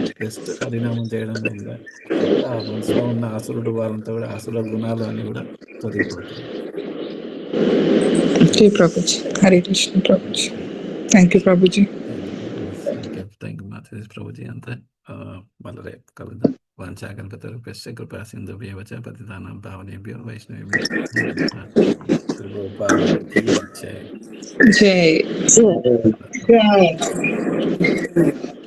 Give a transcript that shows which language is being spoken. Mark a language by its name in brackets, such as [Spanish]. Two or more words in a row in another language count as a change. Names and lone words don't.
[Telugu] జస్ట్ హరినామం చేయడం వల్ల అప్పుడు ఆ మనసులో ఉన్న అసురుడు వాళ్ళంతా కూడా అసుర గుణాలు అన్ని కూడా తొలగిపోతాయి. ప్రభుజీ, హరే కృష్ణ ప్రభుజీ. [English] thank you ప్రభుజీ. thank you [Telugu] మాతాజీ ప్రభుజీ. అంతా మళ్ళీ రేపు కలుద్దాం. [Sanskrit] వాంఛాకల్పతరుభ్యశ్చ కృపా సింధుభ్యవచ పతితానాం పావనేభ్యో వైష్ణవేభ్యో గోపాల్ జై. జై.